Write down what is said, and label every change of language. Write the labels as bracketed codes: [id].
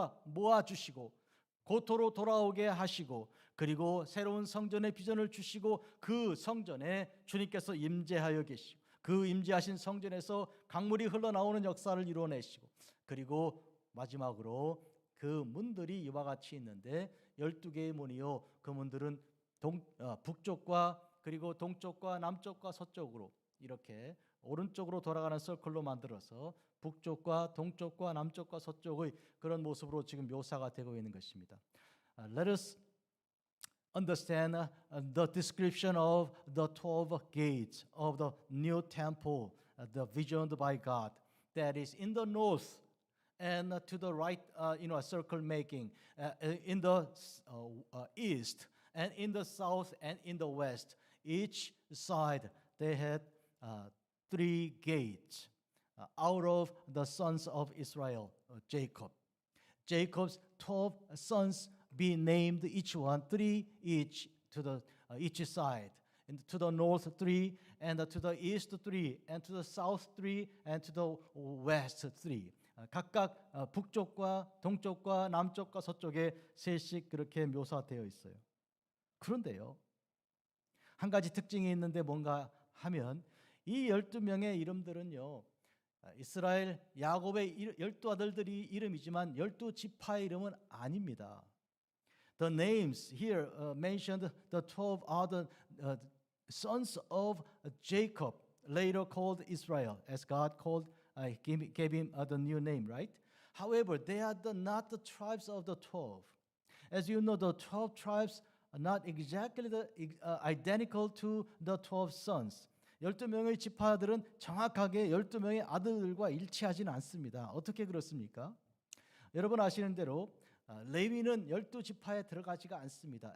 [ko] 모아주시고 고토로 돌아오게 하시고 그리고 새로운 성전의 비전을 주시고 그 성전에 주님께서 임재하여 계시고 그 임재하신 성전에서 강물이 흘러나오는 역사를 이루어내시고 그리고 마지막으로 그 문들이 이와 같이 있는데 12개의 문이요 그 문들은 북쪽과 그리고 동쪽과 남쪽과 서쪽으로 이렇게 오른쪽으로 돌아가는 서클로 만들어서 북쪽과 동쪽과 남쪽과 서쪽의 그런 모습으로 지금 묘사가 되고 있는 것입니다. [en] Let us understand the description of the 12 gates of the new temple, the visioned by God, that is in the north and to the right, a circle making, in the east and in the south and in the west. Each side they had 3 gates out of the sons of Israel, Jacob. Jacob's 12 sons be named each one 3 each to the each side, and to the north 3, and to the east 3, and to the south 3, and to the west 3. [ko] 각각 북쪽과 동쪽과 남쪽과 서쪽에 셋씩 그렇게 묘사되어 있어요. 그런데요, 한 가지 특징이 있는데 뭔가 하면 이 12명의 이름들은요, 이스라엘 야곱의 12아들들이 이름이지만 12지파의 이름은 아닙니다. [en] The names here mentioned the 12 other sons of Jacob, later called Israel, as God gave him the new name, right? However, they are not the tribes of the 12. As you know, the 12 tribes are not exactly identical to the 12 sons. [ko] 12명의 지파들은 정확하게 12명의 아들들과 일치하지는 않습니다. 어떻게 그렇습니까? 여러분 아시는 대로 레위는 12지파에 들어가지가 않습니다.